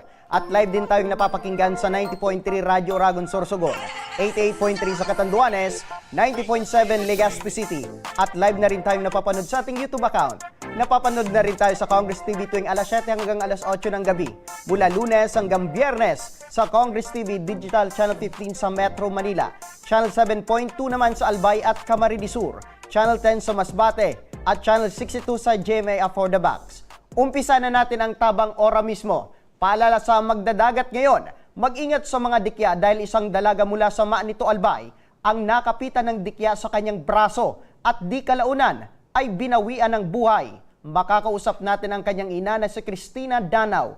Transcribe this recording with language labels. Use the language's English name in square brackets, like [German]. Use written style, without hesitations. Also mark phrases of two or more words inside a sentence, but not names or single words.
[Filipino] At live din tayong napapakinggan sa 90.3 Radyo Oragon Sorsogon, 88.3 sa Catanduanes, 90.7 Legazpi City. At live na rin tayong napapanood sa ating YouTube account. Napapanood na rin tayo sa Congress TV tuwing alas 7 hanggang alas 8 ng gabi. Mula Lunes hanggang Biyernes sa Congress TV Digital Channel 15 sa Metro Manila. Channel 7.2 naman sa Albay at Camarines Sur. Channel 10 sa Masbate at Channel 62 sa GMA For the Box. Umpisa na natin ang tabang ora mismo. Paalala sa magdadagat ngayon, mag-ingat sa mga dikya dahil isang dalaga mula sa Maanito Albay ang nakapitan ng dikya sa kanyang braso at di kalaunan ay binawian ng buhay. Makakausap natin ang kanyang ina na si Cristina Danaw.